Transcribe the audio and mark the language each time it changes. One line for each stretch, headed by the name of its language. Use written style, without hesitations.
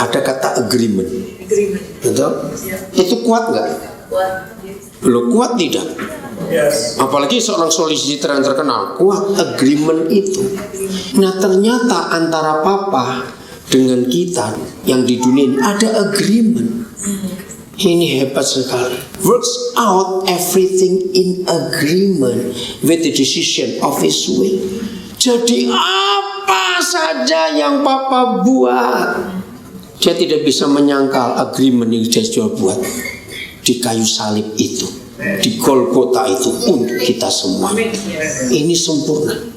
Indonesian: Ada kata agreement. Betul? Itu kuat nggak? Lo kuat tidak? Apalagi seorang solicitor yang terkenal, kuat agreement itu. Nah ternyata antara papa dengan kita yang di dunia ini ada agreement. Ini hebat sekali.
English: Works out everything in agreement with the decision of His will.
Indonesian: Jadi apa saja yang Papa buat, dia tidak bisa menyangkal agreement yang dia sudah buat di kayu salib itu, di Golgota itu untuk kita semua. Ini sempurna.